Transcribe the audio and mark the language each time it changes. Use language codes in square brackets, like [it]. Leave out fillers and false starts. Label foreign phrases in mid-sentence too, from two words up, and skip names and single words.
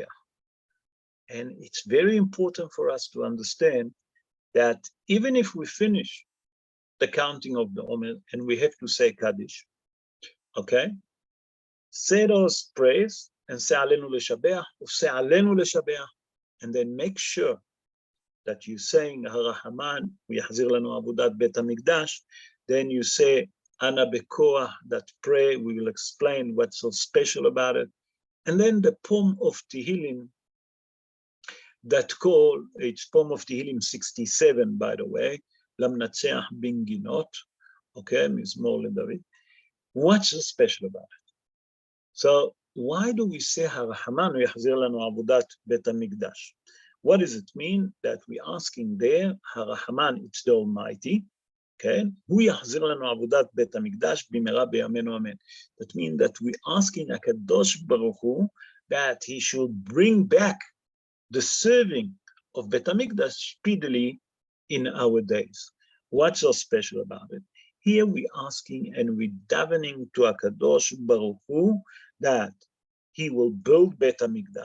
[en] And it's very important for us to understand that even if we finish the counting of the Omer and we have to say Kaddish, okay? Say those prayers and say [he] עלינו לשבח [en] or say [he] עלינו לשבח, [en] and then make sure that you're saying [he] הרחמן, יחזיר לנו עבודת בית המקדש, [en] then you say [he] אנא בכח, [en] that prayer, we will explain what's so special about it. And then the poem of Tehillim, that call, it's poem of Tehillim 67, by the way, [he] למנצח בנגינות, okay, מזמור לדוד. [en] What's so special about it? So why do we say [he] הרחמן, יחזיר לנו עבודת בית המקדש? [en] What does it mean? That we're asking there, Harahaman, it's the Almighty, okay? [he] הוא יחזיר לנו עבודת בית המקדש במהרה בימינו אמן. [en] That means that we're asking [he] הקדוש ברוך הוא [en] that he should bring back the serving of [he] בית המקדש [en] speedily in our days. What's so special about it? Here we're asking and we're davening to [he] הקדוש ברוך הוא [en] that he will build [he] בית המקדש.